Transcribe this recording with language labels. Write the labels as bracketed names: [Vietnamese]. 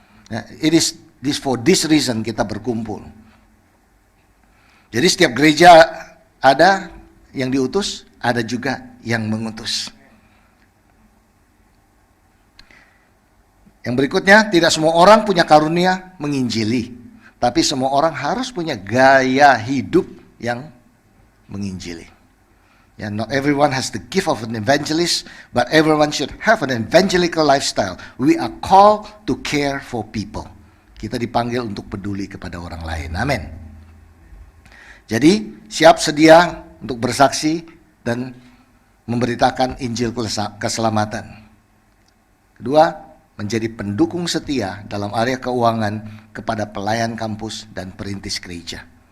[Indonesian] Ya, [English] it is for this reason [Indonesian] kita berkumpul. Jadi setiap gereja ada yang diutus, ada juga yang mengutus. Yang berikutnya, tidak semua orang punya karunia menginjili, tapi semua orang harus punya gaya hidup yang menginjili. [English] Yeah, not everyone has the gift of an evangelist, but everyone should have an evangelical lifestyle. We are called to care for people. [Indonesian] Kita dipanggil untuk peduli kepada orang lain. Amin. Jadi, siap sedia untuk bersaksi dan memberitakan Injil keselamatan. Kedua, menjadi pendukung setia dalam area keuangan kepada pelayan kampus dan perintis gereja.